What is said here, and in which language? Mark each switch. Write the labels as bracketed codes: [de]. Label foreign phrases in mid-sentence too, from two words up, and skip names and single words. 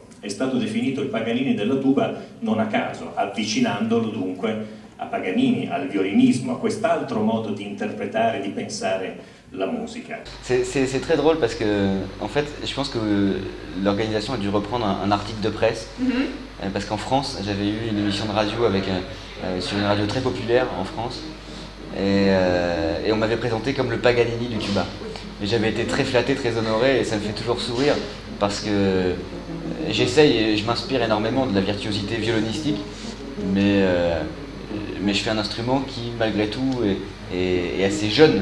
[it] È stato definito il Paganini della tuba non a caso, avvicinandolo dunque a Paganini, al violinismo, a quest'altro modo di interpretare, di pensare la musica. [fr] C'est très drôle parce que, en fait, je pense que l'organisation a dû reprendre un article de presse. Parce qu'en France, j'avais eu une émission de radio sur une radio très populaire en France. Et on m'avait présenté comme le Paganini du tuba. Et j'avais été très flatté, très honoré, et ça me fait toujours sourire parce que j'essaye et je m'inspire énormément de la virtuosité violonistique, mais je fais un instrument qui, malgré tout, est assez jeune.